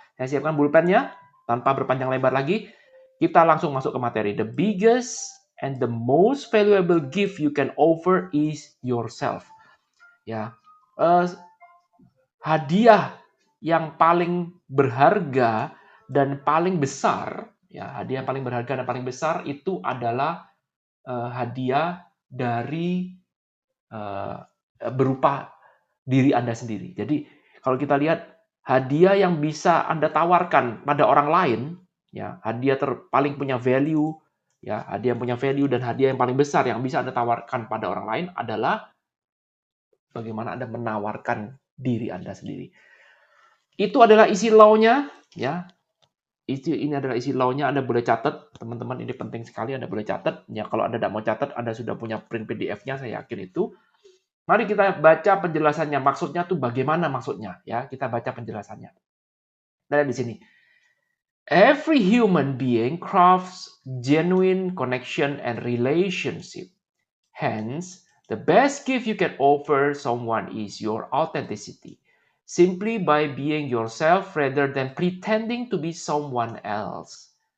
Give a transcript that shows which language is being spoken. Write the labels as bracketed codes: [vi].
[id] Saya siapkan pulpennya tanpa berpanjang lebar lagi. Kita langsung masuk ke materi. [en] The biggest and the most valuable gift you can offer is yourself. [id] Ya, hadiah yang paling berharga dan paling besar, ya hadiah yang paling berharga dan paling besar itu adalah hadiah dari berupa diri Anda sendiri. Jadi kalau kita lihat hadiah yang bisa Anda tawarkan pada orang lain, ya hadiah paling punya value, ya hadiah yang punya value dan hadiah yang paling besar yang bisa Anda tawarkan pada orang lain adalah bagaimana Anda menawarkan diri Anda sendiri. Itu adalah isi law-nya, ya. Ini adalah isi law-nya, Anda boleh catat, teman-teman, ini penting sekali, Anda boleh catat. Ya, kalau Anda tidak mau catat, Anda sudah punya print PDF-nya, saya yakin itu. Mari kita baca penjelasannya. Maksudnya tuh bagaimana maksudnya? Ya, kita baca penjelasannya. Nah, di sini. [en] Every human being craves genuine connection and relationship. Hence, the best gift you can offer someone is your authenticity. Simply by being yourself rather than pretending to be someone else.